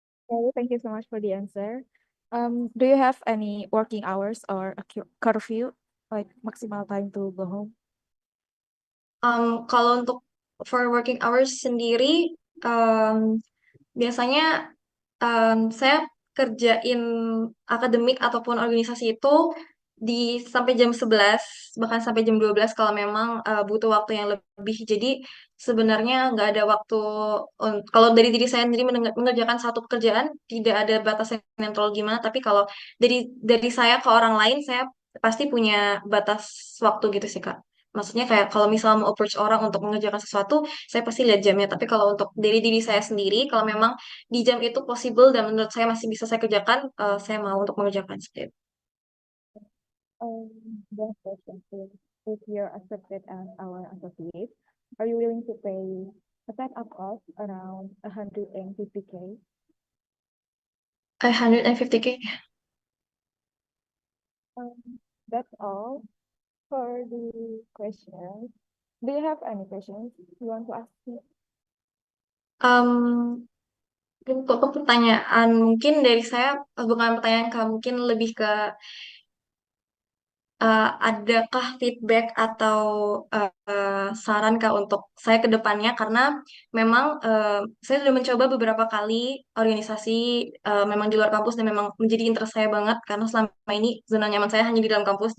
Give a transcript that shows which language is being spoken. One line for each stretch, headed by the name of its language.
English: Okay, thank you so much for the answer. Do you have any working hours or a curfew, like maximal time to go home?
Indonesian: Kalau untuk
English: for working hours
Indonesian: sendiri, biasanya saya kerjain akademik ataupun organisasi itu sampai jam 11, bahkan sampai jam 12 kalau memang butuh waktu yang lebih. Jadi sebenarnya nggak ada waktu kalau dari diri saya sendiri mengerjakan satu pekerjaan tidak ada batasan yang terlalu gimana, tapi kalau dari saya ke orang lain saya pasti punya batas waktu gitu sih Kak. Maksudnya kayak kalau misal mau
English: approach
Indonesian: orang untuk mengerjakan sesuatu, saya pasti lihat jamnya. Tapi kalau untuk dari diri saya sendiri, kalau memang di jam itu
English: possible
Indonesian: dan menurut saya masih bisa saya kerjakan, saya mau untuk mengerjakan seperti itu.
English: The question is, if you're accepted as our associate, are you willing to pay a setup cost around 150K? 150K. That's all for the questions. Do you have any questions you want to ask me?
Indonesian: Um, Untuk pertanyaan mungkin dari saya bukan pertanyaan Kak, mungkin lebih ke adakah feedback atau saran Kak untuk saya ke depannya? Karena memang saya sudah mencoba beberapa kali organisasi memang di luar kampus dan memang menjadi
English: interest
Indonesian: saya banget karena selama ini zona nyaman saya hanya di dalam kampus.